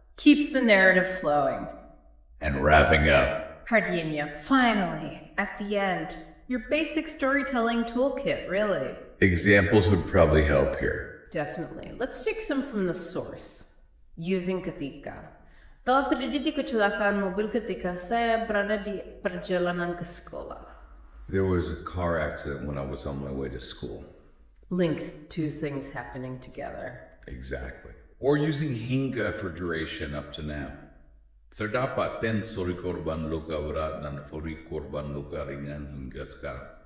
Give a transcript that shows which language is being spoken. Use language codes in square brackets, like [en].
[en] Keeps the narrative flowing. And wrapping up. [id] Sepertinya, [en] finally, at the end. Your basic storytelling toolkit, really. Examples would probably help here. Definitely. Let's take some from the source. Using ketika. [id] Telah terjadi kecelakaan mobil ketika saya berada di perjalanan ke sekolah. [en] There was a car accident when I was on my way to school. Links two things happening together. Exactly. Or using hingga for duration up to now. [id] Terdapat 10 suri korban luka berat dan 4 korban luka ringan hingga sekarang.